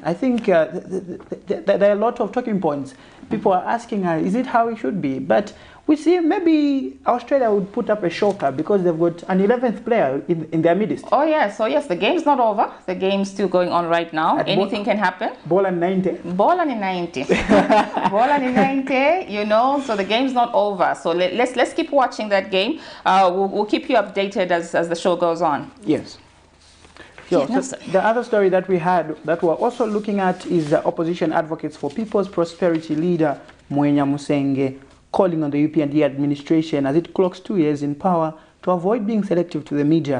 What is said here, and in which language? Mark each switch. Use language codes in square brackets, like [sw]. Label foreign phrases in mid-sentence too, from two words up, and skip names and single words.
[en] I think there are a lot of talking points. People are asking, is it how it should be? But we see maybe Australia would put up a shocker because they've got an 11th player in their midst. Oh yes, the game's not over. The game's still going on right now. Anything can happen. [bem] Bola ni 90. Bola ni 90. Bola ni 90, [en] you know, so the game's not over. So let's keep watching that game. We'll keep you updated as the show goes on. Yes. So the other story that we had that we're also looking at is the opposition advocates for People's Prosperity leader Mwenya Musenge calling on the UPND administration as it clocks 2 years in power to avoid being selective to the media.